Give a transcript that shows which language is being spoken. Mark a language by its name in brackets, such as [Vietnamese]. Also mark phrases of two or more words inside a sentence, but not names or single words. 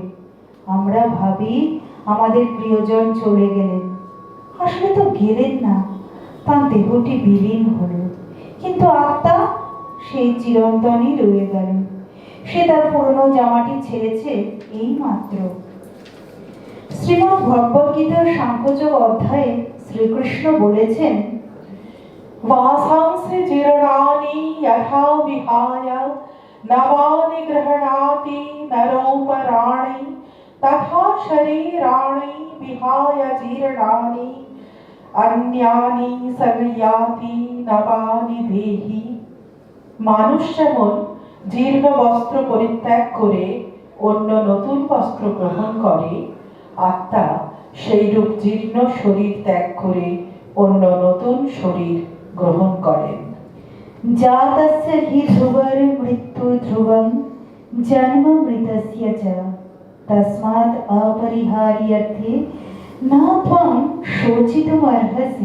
[Bangla] আমরা ভাবি আমাদের প্রিয়জন চলে গেলেন, আসলে তো গেলেন না, তার দেহটি বিলীন হলো। কিন্তু আত্মা সেই চিরন্তনই রয়ে গেল। সে তার পুরনো জামাটি ছেড়েছে এই মাত্র। শ্রীমদ্ ভগবদ গীতার সাংখ্যযোগ অধ্যায়ে শ্রীকৃষ্ণ বলেছেন, [Sanskrit] वासांसि जीर्णानि यथा विहाय नवानि गृह्णाति नरोपराणि, तथा शरीराणि विहाय जीर्णानि अन्यानि संयाति नवानि देहि। [Bangla] মানুষ যেমন জীর্ণ বস্ত্র পরিত্যাগ করে অন্য নতুন বস্ত্র গ্রহণ করে, আত্মা সেইরূপ জীর্ণ শরীর ত্যাগ করে অন্য নতুন শরীর গ্রহণ করেন। [Sanskrit] জাতস্য হি ধ্রুবর মৃত্যু ধ্রুবং জন্ম মৃতস্য চ, তস্মাৎ অপরিহার্যর্থে না ত্বং শোচিতুম অর্হসি।